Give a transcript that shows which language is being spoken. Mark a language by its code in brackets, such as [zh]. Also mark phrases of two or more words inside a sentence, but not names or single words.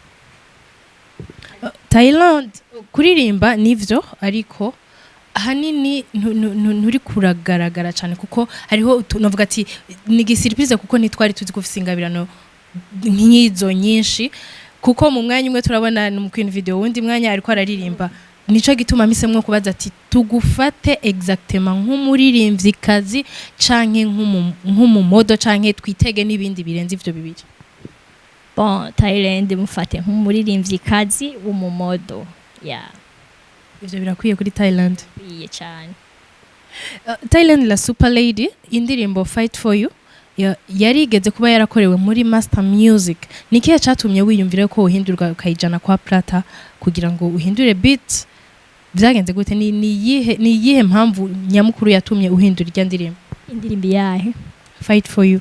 [rn] Thailand kuririmba nivyo ariko hanini nturi kuragaragara cyane kuko hariho novuga ati ni surprise kuko nitwari tuzi kufisa ingabirano nk'izo nyinshi kuko mu mwanya umwe turabona mu Queen video wundi mwanya ariko araririmba nico gituma misemwe kubaza ati tugufate exactement nk'umuririmvyikazi canke nk'umumodo canke twitege nibindi birenze ivyo bibiri. Bon Thailand mufate nk'umuririmvyikazi w'umumodo ivyo birakwiye kuri Thailand biye cyane. Thailand la [en] super lady [rn] indirimbo Fight for You yarigeze kuba yarakorewe muri Master Music nikihe catumye wiyumvira ko uhindurwa ukayijana kwa Plata kugira ngo uhindure beat byagenze gute ni yihe mpamvu nyamukuru yatumye uhindura irya indirimbo yahe Fight for You?